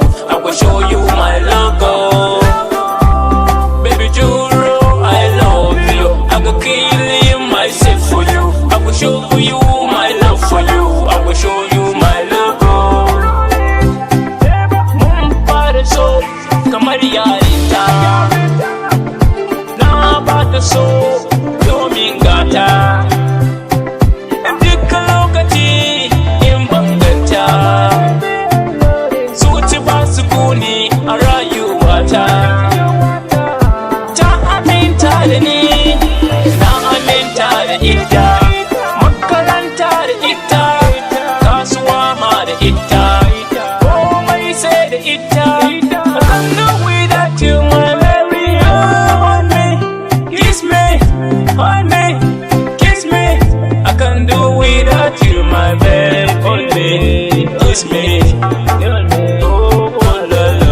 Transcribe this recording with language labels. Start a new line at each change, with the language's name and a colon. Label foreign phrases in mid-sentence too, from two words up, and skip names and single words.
English: I will show you my logo. Baby Duro, I love you. I will kill myself for you. I will show you my love for you. I will show you my logo.
Hausa: Para so, kamar yarinta. Na bata so, domin gata. Dukkan lokaci in banganta. Zuci ba su kuni a rayuwata. Ta aminta da ni, na aminta da ita. Makaranta da ita, kasuwa ma da ita. Komai sai da ita.
English: I can't do without you, my baby. Hold me, kiss me, hold me, kiss me. I can't do without you, my baby. Hold me, kiss me. Oh, la, la.